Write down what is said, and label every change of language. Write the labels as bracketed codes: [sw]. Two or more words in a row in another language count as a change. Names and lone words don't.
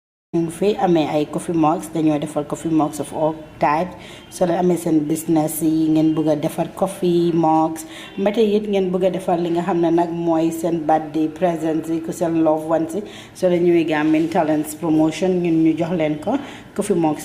[wo] ñu ngi fi amee ay [en] coffee mugs [wo] dañoo defal [en] coffee mugs of all types [wo] so la amee seen business yi ngeen bëgg a defar [en] coffee mugs [wo] mbete it ngeen bëgg a defar li nga xam ne nag mooy seen [en] birthday presents [wo] yi ku seen [en] love ones [wo] yi so la ñëwee [en] Gambian Talents promotion [wo] ñun ñu jox leen ko [en] coffee mugs